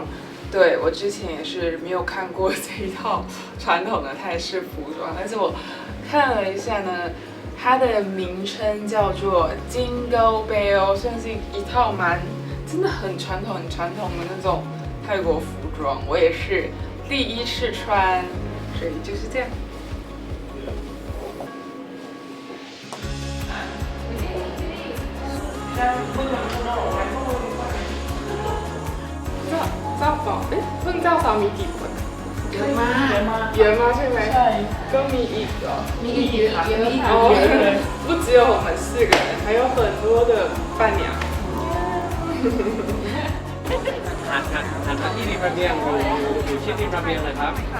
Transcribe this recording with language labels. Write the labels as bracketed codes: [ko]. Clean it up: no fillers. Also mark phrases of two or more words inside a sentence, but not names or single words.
[zh] 对，我之前也是没有看过这一套传统的泰式服装，但是我看了一下呢，它的名称叫做 Jingle Bell， 算是一套真的很传统的那种泰国服装。我也是第一次穿，所以就是这样。 [th] เจ้าสาวเพิ่งเจ้าสาวมีกี่คนเยอะมากใช่ไหมใช่ก็มีอีกเหรอมีอีกเยอะค่ะ [zh] 不只有我们4个人还有很多的伴娘 [th] หันมาที่ริมระเบียงอยู่ชิดริมระเบียงเลยครับ